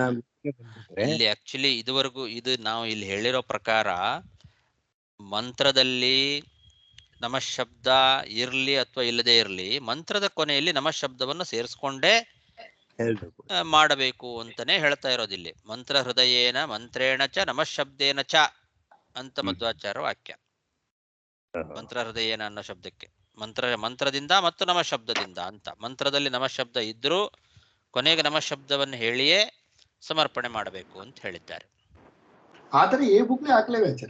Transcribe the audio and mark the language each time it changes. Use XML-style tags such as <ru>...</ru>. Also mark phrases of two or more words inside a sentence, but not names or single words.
<kn>ಇಲ್ಲಿ ಆಕ್ಚುಲಿ ಇದುವರೆಗೂ ಇದು ನಾವು ಇಲ್ಲಿ ಹೇಳಿರೋ ಪ್ರಕಾರ ಮಂತ್ರದಲ್ಲಿ ನಮಃ ಶಬ್ದ ಇರ್ಲಿ ಅಥವಾ ಇಲ್ಲದೆ ಇರ್ಲಿ, ಮಂತ್ರದ ಕೊನೆಯಲ್ಲಿ ನಮಃ ಶಬ್ದವನ್ನು ಸೇರಿಸ್ಕೊಂಡೇ ಮಾಡಬೇಕು ಅಂತಾನೆ ಹೇಳ್ತಾ ಇರೋದಿಲ್ಲಿ.</kn> <sa>ಮಂತ್ರ ಹೃದಯೇನ ಮಂತ್ರೇಣ ಚ ನಮಃ ಶಬ್ದೇನ ಚ</sa> <kn>ಅಂತ ಮಧ್ವಾಚಾರ್ಯ ವಾಕ್ಯ.</kn> <sa>ಮಂತ್ರ ಹೃದಯೇನ</sa> <kn>ಅನ್ನೋ ಶಬ್ದಕ್ಕೆ ಮಂತ್ರದಿಂದ ಮತ್ತು ನಮಃ ಶಬ್ದದಿಂದ ಅಂತ. ಮಂತ್ರದಲ್ಲಿ ನಮಃ ಶಬ್ದ ಇದ್ರೂ ಕೊನೆಗೆ ನಮಃ ಶಬ್ದವನ್ನು ಹೇಳಿಯೇ ಸಮರ್ಪಣೆ ಮಾಡಬೇಕು ಅಂತ ಹೇಳಿದ್ದಾರೆ. ಆತರ ಈ ಬುಕ್ಲಿ ಹಾಕ್ಲೇಬೇಕು.</kn>